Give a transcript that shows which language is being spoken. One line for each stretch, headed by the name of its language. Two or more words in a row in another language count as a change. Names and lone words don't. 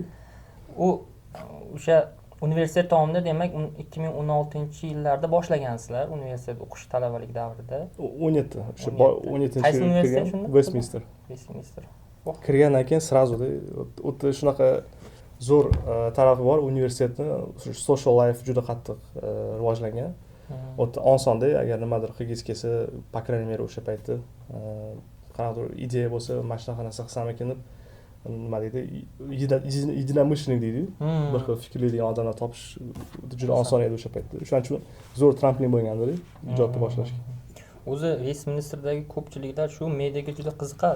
Uzbek: O'sha universitet tomida demak 2016-yillarda boshlagansizlar, universitet o'qish talabalik davrida. 17. O'sha 17-yilda kirgan Westminster. Kirgandan keyin sразу-da o'ta shunaqa zo'r tarafi bor universitetni,
English: social life
Uzbek: juda qattiq rivojlangan. O'ta osonda, agar nimadir qilgingiz kelsa,
Russian: по крайней мере
Uzbek: o'sha paytda qanaqadir ideya bo'lsa, mana shunaqa narsa qilsam ekan deb nima deydi, единомышленник deydi. Bir xil fikrlaydigan odamlar topish juda oson edi o'sha paytda. Shuning uchun zo'r tramplin bo'lgandi ijodni boshlashga. O'zi Westminsterdagi ko'pchiliklar shu mediaga juda qiziqadi.